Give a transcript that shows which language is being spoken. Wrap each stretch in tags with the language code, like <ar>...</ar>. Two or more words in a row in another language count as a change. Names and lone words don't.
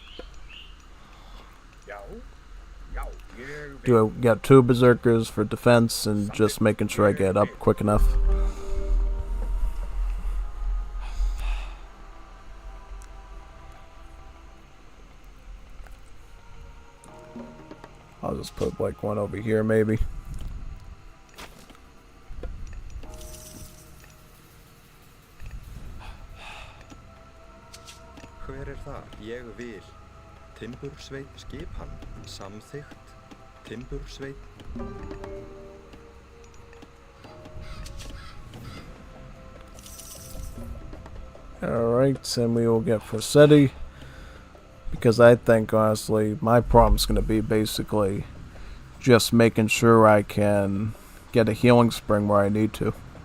<en>Got 2 berserkers for defense and just making sure I get up quick enough. I'll just put like one over here maybe.</en> <is>Hver það? Ég vil. Timbursveit skipan. Samþykkt. Timbursveit.</is> <en>Alright, and we will get Forsetti. Because I think, honestly, my problem's going to be basically just making sure I can get a healing spring where I need to.</en>